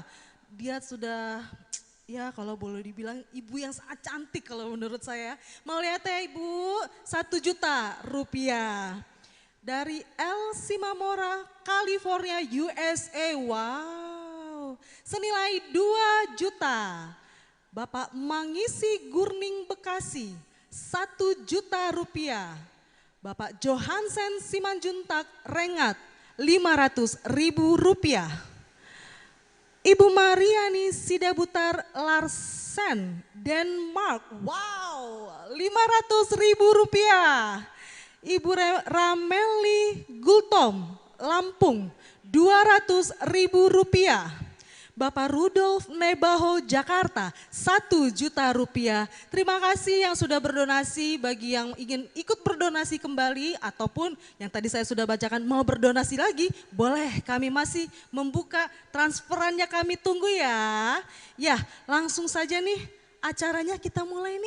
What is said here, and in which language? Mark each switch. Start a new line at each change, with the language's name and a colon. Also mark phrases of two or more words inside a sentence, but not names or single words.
Indonesian: Dia sudah, ya kalau boleh dibilang ibu yang sangat cantik kalau menurut saya. Mau lihat ya Ibu, 1 juta rupiah. Dari El Simamora, California, USA. Wow, senilai 2 juta. Bapak Mangisi Gurning Bekasi, 1 juta rupiah. Bapak Johansen Simanjuntak Rengat, 500.000 rupiah. Ibu Mariani Sidabutar Larsen, Denmark, wow, 500.000 rupiah. Ibu Rameli Gultom, Lampung, 200.000 rupiah. Bapak Rudolf Nebaho Jakarta, 1 juta rupiah. Terima kasih yang sudah berdonasi. Bagi yang ingin ikut berdonasi kembali ataupun yang tadi saya sudah bacakan mau berdonasi lagi, boleh, kami masih membuka transferannya, kami tunggu ya. Ya, langsung saja nih acaranya kita mulai nih.